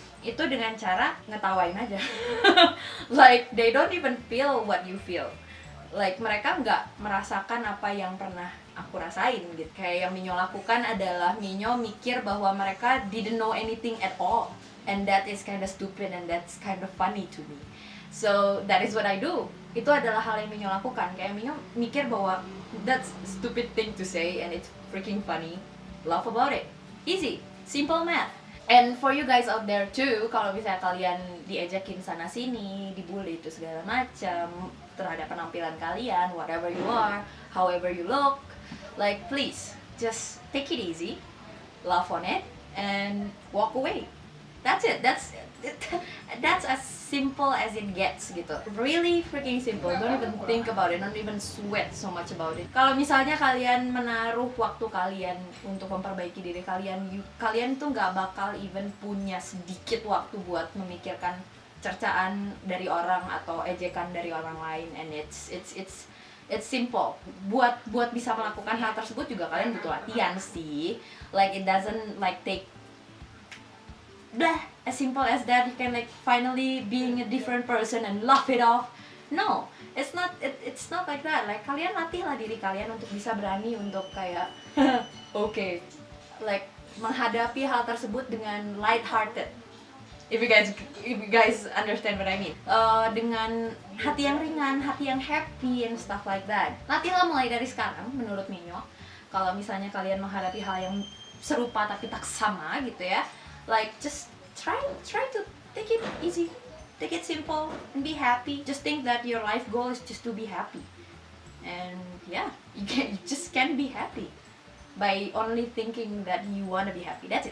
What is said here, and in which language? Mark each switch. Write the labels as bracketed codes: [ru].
[id] Itu dengan cara ngetawain aja. [en] Like they don't even feel what you feel. [id] Like mereka nggak merasakan apa yang pernah aku rasain gitu. Kayak yang Minyo lakukan adalah Minyo mikir bahwa mereka [en] didn't know anything at all, and that is kind of stupid and that's kind of funny to me. So that is what I do. [id] Itu adalah hal yang Minyo lakukan. Kayak Minyo mikir bahwa [en] that's a stupid thing to say and it's freaking funny. Laugh about it. Easy, simple math. And for you guys out there too, [id] kalau misalnya kalian diejekin sana sini, dibully itu segala macam terhadap penampilan kalian, [en] whatever you are, however you look, like please just take it easy, laugh on it, and walk away. That's it. That's as simple as it gets [id] gitu. [en] Really freaking simple. Don't even think about it. Don't even sweat so much about it. [id] Kalau misalnya kalian menaruh waktu kalian untuk memperbaiki diri kalian, kalian tuh nggak bakal even punya sedikit waktu buat memikirkan cercaan dari orang atau ejekan dari orang lain. [en] And it's simple. [id] Buat bisa melakukan hal tersebut juga kalian butuh latihan sih. [en] Like it doesn't like take as simple as that. You can like finally being a different person and laugh it off No, it's not like that. [id] Like kalian latihlah diri kalian untuk bisa berani untuk kayak okay, like menghadapi hal tersebut dengan light-hearted. [en] If you guys understand what I mean. [id] Dengan hati yang ringan, hati yang [en] happy and stuff like that. [id] Latihlah mulai dari sekarang menurut Minyo. Kalau misalnya kalian menghadapi hal yang serupa tapi tak sama gitu ya. [en] Like just try to take it easy. Take it simple and be happy. Just think that your life goal is just to be happy. And yeah, you just can be happy by only thinking that you wanna be happy.